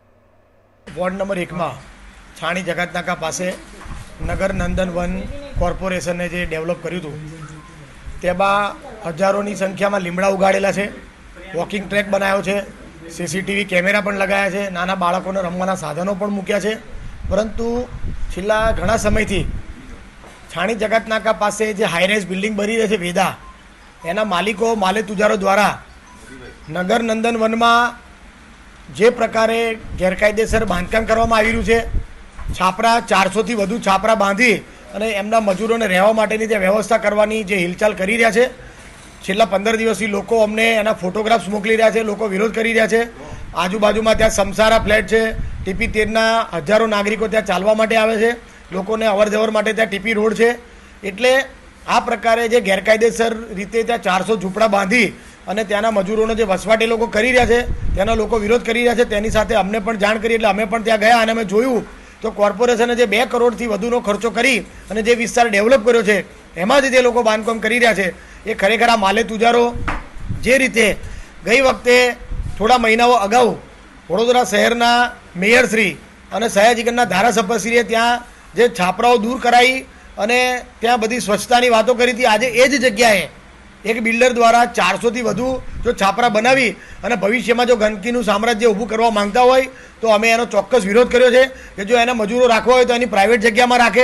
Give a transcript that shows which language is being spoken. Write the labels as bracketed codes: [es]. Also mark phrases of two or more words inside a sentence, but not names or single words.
[gu] વૉર્ડ નંબર 1 માં છાણી જકાતનાકા પાસે નગર નંદન વન કૉર્પોરેશન ને જે ડેવલપ કર્યું હતું તેમાં હજારો સંખ્યા માં લીમડા ઉગાડેલા છે, [en] walking track [gu] બનાવ્યો છે, [en] CCTV camera [gu] પણ લગાવ્યા છે, નાના બાળકોને રમવાના સાધનો પણ મૂક્યા છે। પરંતુ છેલ્લા ઘણા સમયથી છાણી જકાતનાકા પાસે જે [en] high-rise building [gu] બની રહી છે વેદા એના માલિકો માલેતુજારો દ્વારા નગર નંદન વન માં જે પ્રકારે ગેરકાયદેસર બાંધકામ કરવામાં આવી રહ્યું છે, છાપરા 400 થી વધુ છાપરા બાંધી અને એમના મજૂરોને રહેવા માટેની જે વ્યવસ્થા કરવાની જે હિલચાલ કરી રહ્યા છે। છેલ્લા 15 દિવસથી લોકો અમને એના ફોટોગ્રાફ્સ મોકલી રહ્યા છે, લોકો વિરોધ કરી રહ્યા છે। આજુબાજુમાં ત્યાં સમસારા ફ્લેટ છે, TP13 ના હજારો નાગરિકો ત્યાં ચાલવા માટે આવે છે, લોકોને અવરજવર માટે ત્યાં TP રોડ છે। એટલે આ પ્રકારે જે ગેરકાયદેસર રીતે ત્યાં 400 ઝૂંપડા બાંધી અને ત્યાંના મજૂરોનો જે વસવાટ એ લોકો કરી રહ્યા છે તેનો લોકો વિરોધ કરી રહ્યા છે। તેની સાથે અમને પણ જાણ કરી એટલે અમે પણ ત્યાં ગયા અને અમે જોયું તો કોર્પોરેશને જે 2 કરોડથી વધુનો ખર્ચો કરી અને જે વિસ્તાર ડેવલપ કર્યો છે એમાં જે લોકો બાંધકામ કરી રહ્યા છે એ ખરેખર આ માલેતુજારો જે રીતે ગઈ વખતે થોડા મહિનાઓ અગાઉ વડોદરા શહેરના મેયરશ્રી અને સયાજીગંજના ધારાસભ્યશ્રીએ ત્યાં જે છાપરાઓ દૂર કરાવી અને ત્યાં બધી સ્વચ્છતાની વાતો કરી હતી, આજે એ જ જગ્યાએ એક બિલ્ડર દ્વારા 400 થી વધુ જો છાપરા બનાવી અને ભવિષ્યમાં જો ગંદકીનું સામ્રાજ્ય ઊભું કરવા માંગતા હોય તો અમે એનો ચોક્કસ વિરોધ કર્યો છે કે જો એને મજૂરો રાખવા હોય તો એની પ્રાઇવેટ જગ્યામાં રાખે।